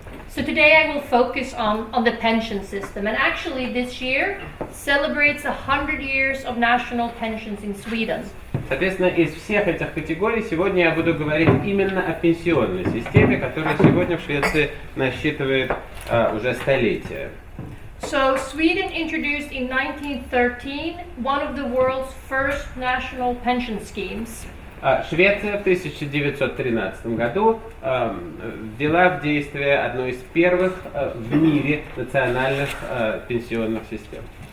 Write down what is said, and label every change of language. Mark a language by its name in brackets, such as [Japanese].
[English] So today I will focus on the pension system, and actually this year celebrates 100 years of national pensions in Sweden. [Russian] Соответственно, из всех этих категорий сегодня я буду говорить именно о пенсионной системе, которая сегодня в Швеции насчитывает уже столетия. [English] So Sweden introduced in 1913 one of the world's first national pension schemes. [Russian] Швеция в 1913 году ввела в действие одну из первых в мире национальных пенсионных систем.